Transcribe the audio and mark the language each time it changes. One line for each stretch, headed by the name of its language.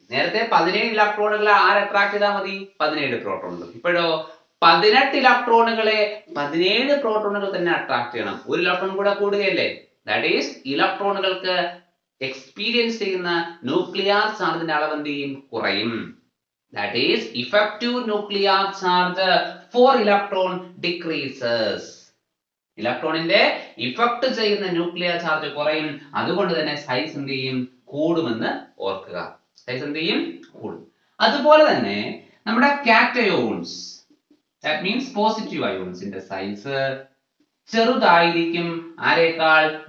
Malayalam: നേരത്തെ 17 ഇലക്ട്രോണുകളെ ആര് അട്രാക്ട് ചെയ്താൽ മതി? 17 പ്രോട്ടോണുകൾ. ഇപ്പോഴോ 18 ഇലക്ട്രോണുകളെ 17 പ്രോട്ടോണുകൾ തന്നെ അട്രാക്ട് ചെയ്യണം. ഒരു ഇലക്ട്രോൺ കൂടെ കൂടുകയല്ലേ?
English: that is
Malayalam: ഇലക്ട്രോണുകൾക്ക് എക്സ്പീരിയൻസ് ചെയ്യുന്ന ന്യൂക്ലിയർ ചാർജിന്റെ അളവ് എന്ത് ചെയ്യും? കുറയും.
English: That is effective nuclear charge for electron decreases.
Malayalam: ഇലക്ട്രോണിന്റെ ഇഫക്ട് ചെയ്യുന്ന ന്യൂക്ലിയർ ചാർജ് കുറയും. അതുകൊണ്ട് തന്നെ സൈസ് എന്ത് ചെയ്യും? കൂടുമെന്ന് ഓർക്കുക. സൈസ് എന്ത് ചെയ്യും? കൂടും. അതുപോലെ തന്നെ നമ്മുടെ cations,
English: that means
Malayalam: positive അയോൺസിന്റെ size ചെറുതായിരിക്കും. ആരേക്കാൾ?